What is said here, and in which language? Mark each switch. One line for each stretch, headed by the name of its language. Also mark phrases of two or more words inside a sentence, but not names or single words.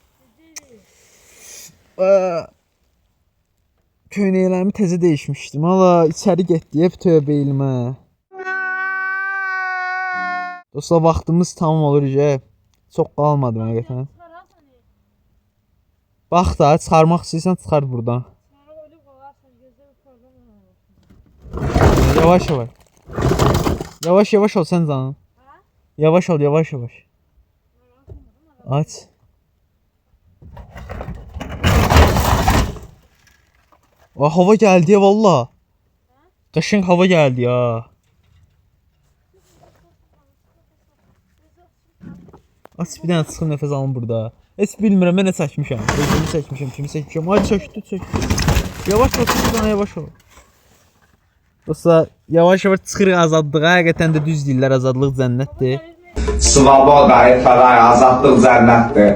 Azerbaijani: Köynəklərimi təzə dəyişmişdim. Hala içəri getdi hep töp beylimə. Dostlar vaxtımız tamam olur ki. Çox qalmadı həqiqətən. Bax da çıxarmaq istəyirsən çıxart buradan. Yavaş.
Turkish: Yavaş ol sen canım. Yavaş ol. Aç. Hava geldi ya valla.
Azerbaijani: Qaşın
Turkish: hava geldi ya.
Azerbaijani: Aç bir dənə çıxım nəfəs alım burada. Heç bilmirəm mən nə çəkmişəm. Özümü çəkmişəm, kimi çəkmişəm. Ay çöktü. Yavaş ol. Dostlar, yavaş çıxırıq azadlığa. Həqiqətən də düz deyirlər, azadlıq cənnətdir. Svoboda, efendim, azadlıq cənnətdir.